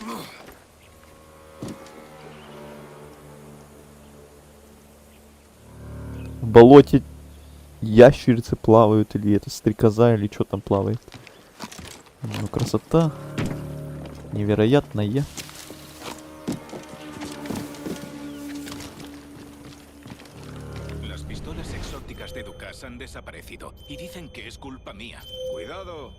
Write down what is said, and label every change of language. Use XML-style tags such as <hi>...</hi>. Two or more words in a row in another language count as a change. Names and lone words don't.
<ru>В болоте ящерицы плавают, или это стрекоза, или что там плавает. Ну, красота. Невероятная.</ru> <es>Las pistolas exóticas de Dukas han desaparecido y dicen que es culpa mía. Cuidado.</es>